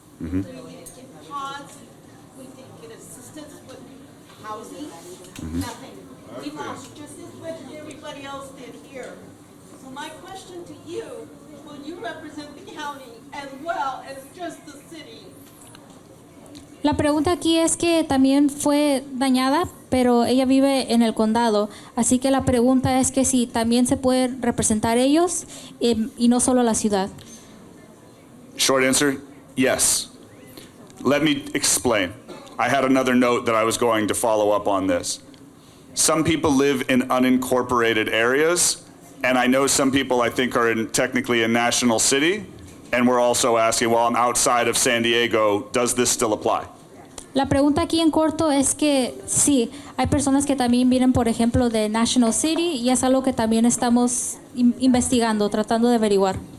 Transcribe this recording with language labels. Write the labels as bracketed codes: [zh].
[en] We didn't get pods, we didn't get assistance with housing, nothing. We lost just as much as everybody else did here. So my question to you, will you represent the county as well as just the city? [es] La pregunta aquí es que también fue dañada, pero ella vive en el condado, así que la pregunta es que si también se puede representar ellos y no solo la ciudad. [en] Short answer, yes. Let me explain. I had another note that I was going to follow up on this. Some people live in unincorporated areas, and I know some people I think are technically in National City, and we're also asking, well, I'm outside of San Diego, does this still apply? [es] La pregunta aquí en corto es que sí, hay personas que también vienen, por ejemplo, de National City, y es algo que también estamos investigando, tratando de averiguar.